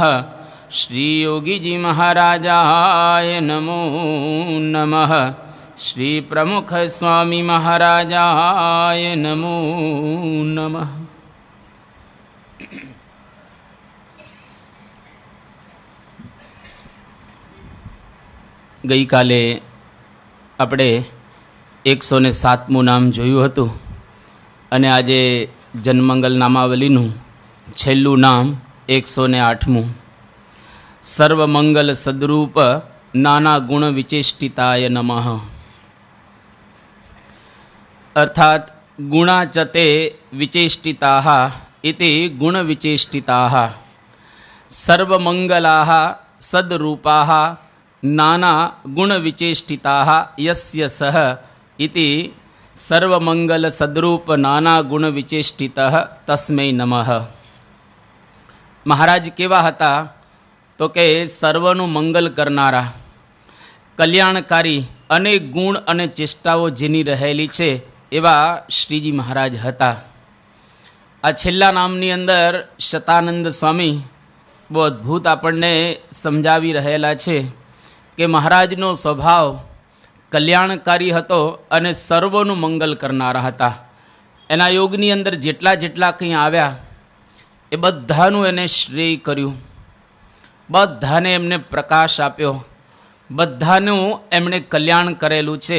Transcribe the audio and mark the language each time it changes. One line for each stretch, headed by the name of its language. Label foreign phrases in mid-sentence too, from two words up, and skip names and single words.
Sanskrit: श्री योगी जी महाराजाय नमो नमः। श्री प्रमुख स्वामी महाराजाय नमो नमः।
Gujarati: ગઈ કાલે આપણે 107મું નામ જોયું હતું અને આજે જનમંગલ નામાવલીનું છેલ્લું નામ 108મું
Sanskrit: सर्वमंगल सद्रूप नाना गुण विचेष्टिताय नमः। अर्थात गुणाचते विचेष्टिताः इति गुणविचेष्टिताः सर्वमंगलाः सद्रूपाः नाना गुण विचेष्टिताः यस्य सह इति सर्वमंगल सद्रूप नाना गुण विचेष्टितः तस्मै नमः।
Gujarati: મહારાજ કેવા હતા તો કે સર્વનું મંગલ કરનારા કલ્યાણકારી અનેક ગુણ અને ચેષ્ટાઓ જેની રહેલી છે એવા શ્રીજી મહારાજ હતા। આ છેલ્લા નામની અંદર શતાનંદ સ્વામી બો અદ્ભુત આપણે સમજાવી રહેલા છે કે મહારાજનો સ્વભાવ કલ્યાણકારી હતો અને સર્વનું મંગલ કરનારા હતા। એના યોગની અંદર જેટલા જેટલા કંઈ આવ્યા એ બધાનું એને શ્રેય કર્યું, બધાને એમને પ્રકાશ આપ્યો, બધાનું એમણે કલ્યાણ કરેલું છે।